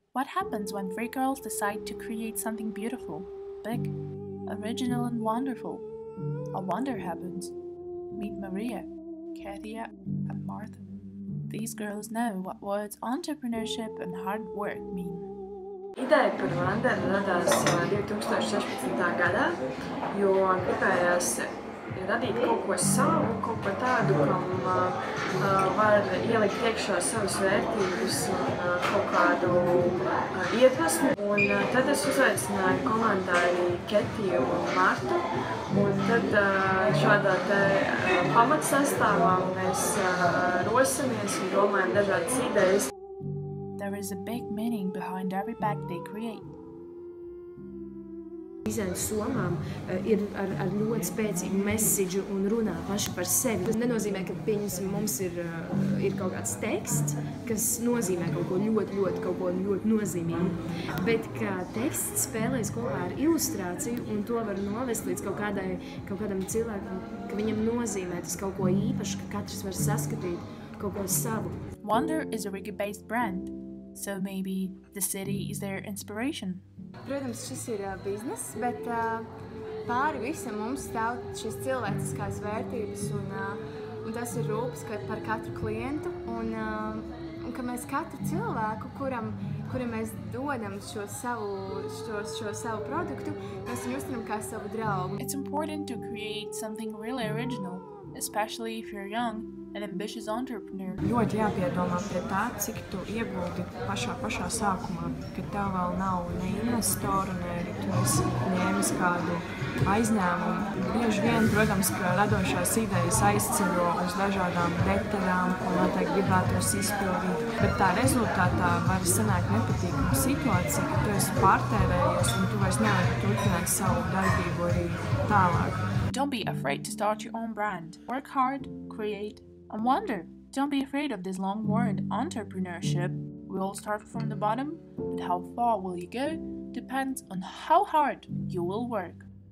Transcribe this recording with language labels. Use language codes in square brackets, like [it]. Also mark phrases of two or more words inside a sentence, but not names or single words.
[en] What happens when three girls decide to create something beautiful, big, original, and wonderful? A wonder happens. Meet Maria, Kathia, and Martha. These girls know what words entrepreneurship and hard work mean. [lv] Ideja par Wanderu radās 2016. gadā, jo gribējās radīt kaut ko savu, kaut ko tādu, kam var ielikt iekšā savas vērtības un kaut kādu iedvesmu. Un tad es uzaicināju komandā arī Ketiju un Martu, un tad šādā te pamatsastāvā mēs rosimies un domājam dažādas idejas. [en] There is a big meaning behind every bag they create. [lv] Dizaina somām ir ar ļoti spēcīgu message un runā paši par sevi. Tas nenozīmē, ka mums ir kaut kāds teksts, kas nozīmē kaut ko ļoti nozīmīgu, bet ka teksts spēlēs kopā ar ilustrāciju un to var novest līdz kaut kādam cilvēkam, ka viņam nozīmē tas kaut ko īpašu, ka katrs var saskatīt kaut ko savu. [en] Wonder is a Rigi-based brand, so maybe the city is their inspiration. [lv] Protams, šis ir bizness, bet pāri visam mums stāv šīs cilvēciskās vērtības un tas ir rūpes par katru klientu un ka mēs katru cilvēku, kuram mēs dodam šo savu produktu, mēs viņu uztveram kā savu draugu. [en] It's important to create something really original, especially if you're young an ambitious entrepreneur. [lv] Ļoti jāpiedomā pie tā, cik tu ieguldi pašā sākumā, kad tev vēl nav ne investoru, ne arī tu esi ņēmis kādu aizņēmumu. Bieži vien, protams, ka radošās idejas aizceļo uz dažādām detaļām, ko noteikti gribētos izpildīt, bet tā rezultātā var sanākt nepatīkama situācija, ka tu esi pārtērējies un tu vairs nevari turpināt savu darbību arī tālāk. [en] Don't be afraid to start your own brand. Work hard, create, and wonder. Don't be afraid of this long word, entrepreneurship. We all start from the bottom, but how far will you go depends on how hard you will work.